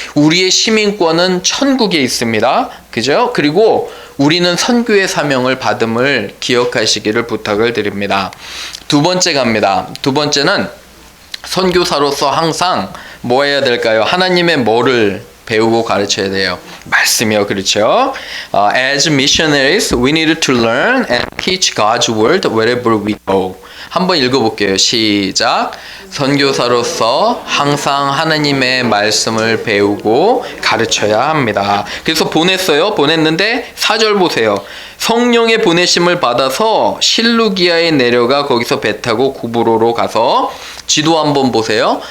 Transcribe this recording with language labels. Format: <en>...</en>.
<ko>우리의 시민권은 천국에 있습니다. 그죠? 그리고 우리는 선교의 사명을 받음을 기억하시기를 부탁을 드립니다. 두 번째 갑니다. 두 번째는 선교사로서 항상 뭐 해야 될까요? 하나님의 뭐를 배우고 가르쳐야 돼요? 말씀이요. 그렇죠?</ko> <en>As missionaries, we need to learn and teach God's word wherever we go.</en> <ko>한번 읽어볼게요. 시작. 선교사로서 항상 하나님의 말씀을 배우고 가르쳐야 합니다. 그래서 보냈는데 4절 보세요. 성령의 보내심을 받아서 실루기아에 내려가 거기서 배 타고 구브로로 가서 지도 한번 보세요.</ko>